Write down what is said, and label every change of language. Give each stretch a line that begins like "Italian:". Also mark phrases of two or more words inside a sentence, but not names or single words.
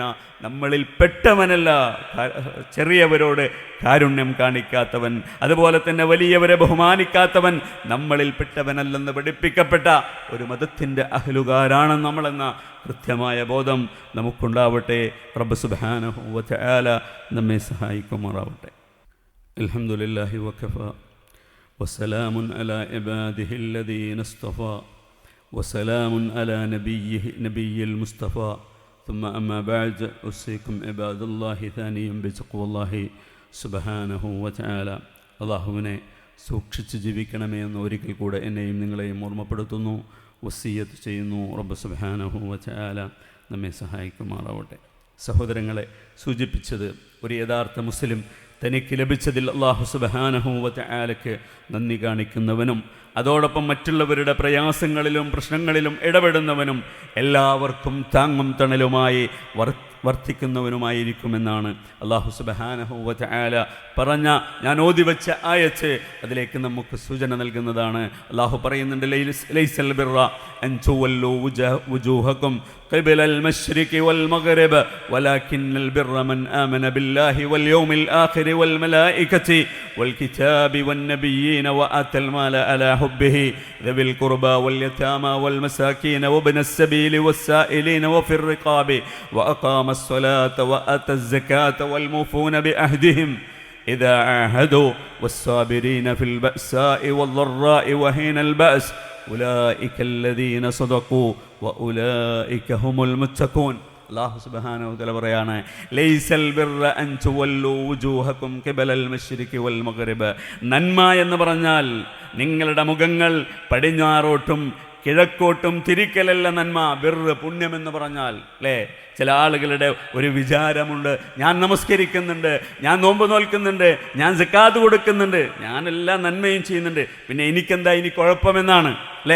Malayalam: നമ്മളിൽ പെട്ടവനല്ല ചെറിയവരോട് കാരുണ്യം കാണിക്കാത്തവൻ, അതുപോലെ തന്നെ വലിയവരെ ബഹുമാനിക്കാത്തവൻ നമ്മളിൽ പെട്ടവനല്ലെന്ന് പഠിപ്പിക്കപ്പെട്ട ഒരു മതത്തിൻ്റെ അഹ്ലുകാരാണ് നമ്മളെന്ന കൃത്യമായ ബോധം നമുക്കുണ്ടാവട്ടെ. റബ്ബ്
Arabic: سبحانه وتعالى
Malayalam: നമ്മെ സഹായിക്കുമാറാവട്ടെ.
Arabic: الحمد لله وكفى وسلام على عباده الذين اصطفى وسلام على النبي المصطفى. ثم أما بعد أوصيكم عباد الله ثانيا بتقوى الله سبحانه وتعالى.
Malayalam: അല്ലാഹുവിനെ സൂക്ഷിച്ച് ജീവിക്കണമേ എന്ന് ഒരിക്കൽ കൂടെ എന്നെയും നിങ്ങളെയും ഓർമ്മപ്പെടുത്തുന്നു, വസിയ്യത്ത് ചെയ്യുന്നു. റബ്ബ്
Arabic: سبحانه وتعالى
Malayalam: നമ്മെ സഹായിക്കുമാറാവട്ടെ. സഹോദരങ്ങളെ, സൂചിപ്പിച്ചത് ഒരു യഥാർത്ഥ മുസ്ലിം തനിക്ക് ലഭിച്ചതിൽ അല്ലാഹു
Arabic: سبحانه وتعالى
Malayalam: നന്ദി കാണിക്കുന്നവനും അതോടൊപ്പം മറ്റുള്ളവരുടെ പ്രയാസങ്ങളിലും പ്രശ്നങ്ങളിലും ഇടപെടുന്നവനും എല്ലാവർക്കും താങ്ങും തണലുമായി വർദ്ധിക്കുന്നവനുമായിരിക്കുമെന്നാണ് അല്ലാഹു
Arabic: سبحانه وتعالى
Malayalam: പറഞ്ഞ ഞാൻ ഓതിവെച്ച ആയത്ത് അതിലേക്ക് നമുക്ക് സൂചന നൽകുന്നതാണ്.
Arabic: അല്ലാഹു പറയുന്നുണ്ട്, ليس البر أن تولوا وجوهكم قبل المشرق والمغرب ولكن البر من آمن بالله واليوم الآخر والملائكة والكتاب والنبيين وآتى المال على حبه ذوي القربى واليتامى والمساكين وابن السبيل والسائلين وفي الرقاب وأقام الصلاة وآتى الزكاة والموفون بعهدهم إذا عاهدوا والصابرين في البأساء والضراء وحين البأس أولئك الذين صدقوا وأولئك هم المتقون. الله سبحانه وتعالى പറയാണ്, ليس البر أن تولوا وجوهكم قبل المشرق والمغرب.
Malayalam: നന്മ എന്ന് പറഞ്ഞാൽ നിങ്ങളുടെ മുഖങ്ങൾ പടിഞ്ഞാറോട്ടും കിഴക്കോട്ടും തിരിക്കലല്ല നന്മ. ബിർറ് പുണ്യമെന്ന് പറഞ്ഞാൽ അല്ലേ, ചില ആളുകളുടെ ഒരു വിചാരമുണ്ട്, ഞാൻ നമസ്കരിക്കുന്നുണ്ട്, ഞാൻ നോമ്പ് നോൽക്കുന്നുണ്ട്, ഞാൻ സക്കാത്ത് കൊടുക്കുന്നുണ്ട്, ഞാൻ എല്ലാ നന്മയും ചെയ്യുന്നുണ്ട്, പിന്നെ എനിക്കെന്താ ഇനി കുഴപ്പമെന്നാണ് അല്ലേ.